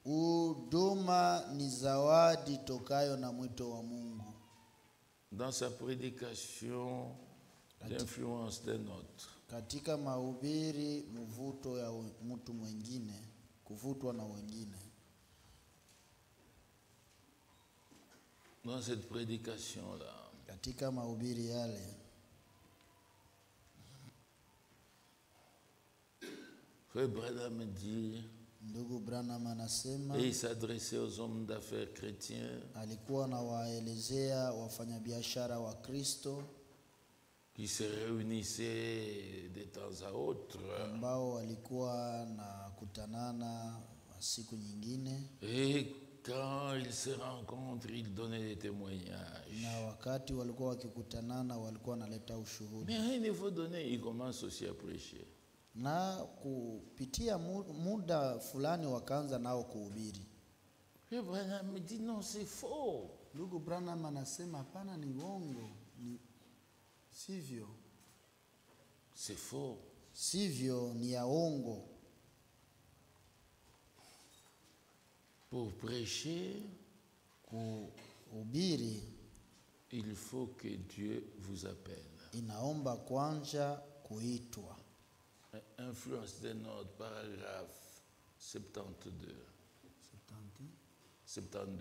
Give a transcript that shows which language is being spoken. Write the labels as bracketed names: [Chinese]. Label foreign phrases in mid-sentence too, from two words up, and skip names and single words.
[Swahili] Huduma ni zawadi tokayo na mwito wa Mungu. [French] Dans sa prédication, l'influence des nôtres. [Swahili] Katika mahubiri, mvuto ya mtu mwingine, kuvutwa na wengine. [French] Dans cette prédication-là, [Swahili] katika mahubiri yale, [French] Frère Branham dit, [Swahili] ndugu Branham anasema, [French] et il s'adressait aux hommes d'affaires chrétiens, [Swahili] alikuwa anawaelezea wafanyabiashara wa Kristo [French] qui se réunissaient de temps à autre, [Swahili] ambao walikuwa na kutanana siku nyingine, [French] et quand ils se rencontrent, ils donnaient des témoignages. [Swahili] na wakati walikuwa wakikutanana walikuwa wanaleta ushuhuda. [French] Mais à un niveau donné, ils commencent aussi à prêcher. [Swahili] Na kupitia muda fulani wakaanza nao kuhubiri. [French] Et Branham me dit non, c'est faux. [Swahili] Ndugu Branham anasema hapana, ni uongo, ni sivyo. [French] C'est faux. [Swahili] Sivyo, ni ya uongo. [French] Pour prêcher, [Swahili] kuhubiri, [French] il faut que Dieu vous appelle. [Swahili] Inaomba kwanza kuitwa. [French] Influence des notes, paragraphe 72. 72.